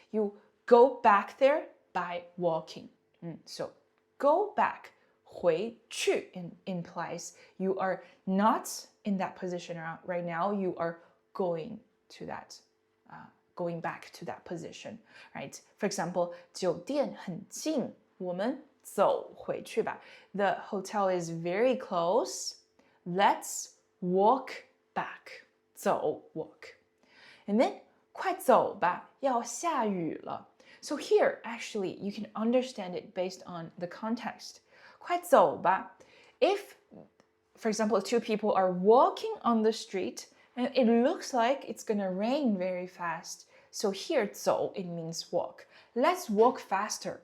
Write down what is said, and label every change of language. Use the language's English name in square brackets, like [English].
[English] You go back there by walking. So go back, [Chinese] 回去 [English] implies you are not in that position right now. You are going to that, going back to that position, right? For example, [Chinese] 酒店很近，我们走回去吧。 [English] The hotel is very close. Let's walk back. 走 walk. And then [Chinese] 快走吧，要下雨了。 [English] So here, actually, you can understand it based on the context. [Chinese] 快走吧。 [English] If, for example, two people are walking on the street and it looks like it's gonna rain very fast. So here, 走 it means walk. Let's walk faster.